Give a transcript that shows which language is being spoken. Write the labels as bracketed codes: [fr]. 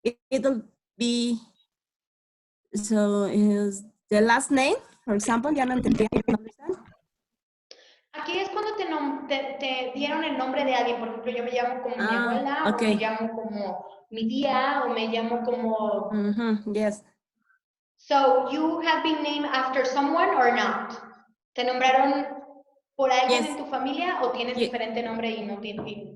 [en] It'll be so is the last name, for example. [es] Ya no entendí. Aquí es cuando te dieron el nombre de alguien. Por ejemplo, yo me llamo como mi abuela, [en] okay. [es] o me llamo como mi tía, o me llamo como... [en] Yes. So, you have been named after someone or not? [es] ¿Te nombraron por alguien en tu familia o tienes diferente nombre y no tienes?